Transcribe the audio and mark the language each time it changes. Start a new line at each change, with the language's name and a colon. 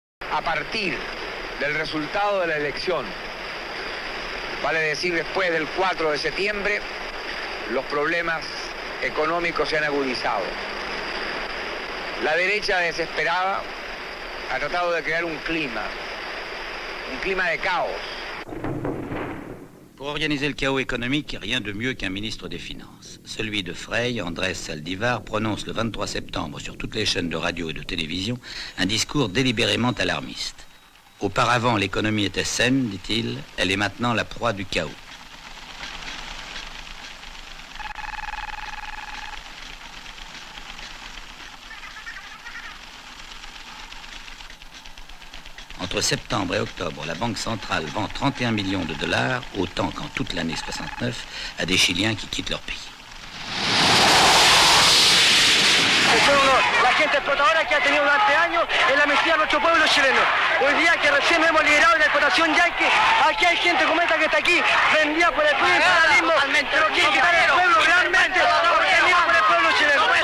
Spanish: A partir del resultado de la elección, vale decir después del 4 de septiembre, los problemas económicos se han agudizado. La derecha desesperada ha tratado de crear un clima de caos.
French: Pour organiser le chaos économique, rien de mieux qu'un ministre des Finances. Celui de Frei, Andrés Saldívar, prononce le 23 septembre sur toutes les chaînes de radio et de télévision un discours délibérément alarmiste. Auparavant, l'économie était saine, dit-il, elle est maintenant la proie du chaos. Entre septembre et octobre, la Banque centrale vend 31 millions de dollars, autant qu'en toute l'année 69, à des Chiliens qui quittent leur pays.
Spanish: La gente explotadora que ha tenido durante años en la mesía de nuestro pueblo chileno. Hoy día que recién hemos liberado de la explotación yanqui, aquí hay gente como esta que está aquí, vendida por el imperialismo, pero que quitar el pueblo realmente, organizado por el pueblo chileno.